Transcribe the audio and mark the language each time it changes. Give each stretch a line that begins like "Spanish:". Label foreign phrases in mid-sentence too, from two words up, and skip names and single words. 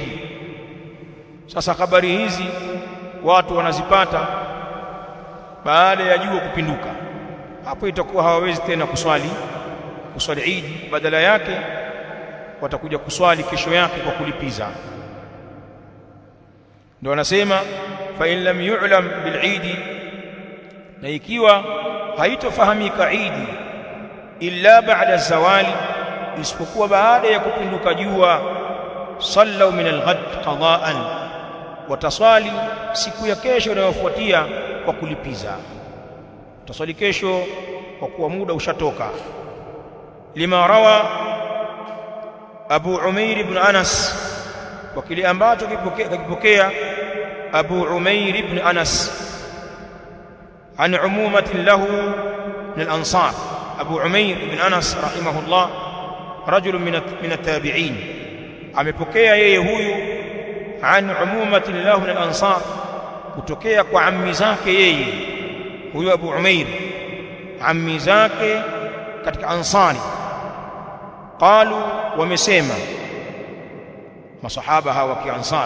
Swahili: Sasa habari hizi watu wanazipata baada ya jua kupinduka. Hapo itakuwa hawawezi tena kuswali Eid, badala yake watakuja kuswali kesho yake kwa kulipiza. Ndio anasema
Arabic: فإن لم يعلم بالعيد,
Swahili: na ikiwa haitofahamika Eid
Arabic: إلا بعد الزوال,
Swahili: isipokuwa baada ya kupinduka jua,
Arabic: صلوا من الغد قضاء,
Swahili: wataswali siku ya kesho inayofuatia kwa kulipiza. Utaswali kesho kwa kuwa muda ushatoka.
Arabic: لما روى أبو عمير بن أنس,
Swahili: kwa kile ambacho kipokea Abu Umair ibn Anas
Arabic: عن عمومة له من الأنصار. أبو عمير بن أنس رحمه الله رجل من التابعين,
Swahili: amepokea yeye huyu
Arabic: عن عمومة له من الأنصار,
Swahili: kutokea kwa ammi zake yeye huyu Abu Umair, ammi zake katika Ansari. Qalu, wamesema masahaba hawa wa Ansar.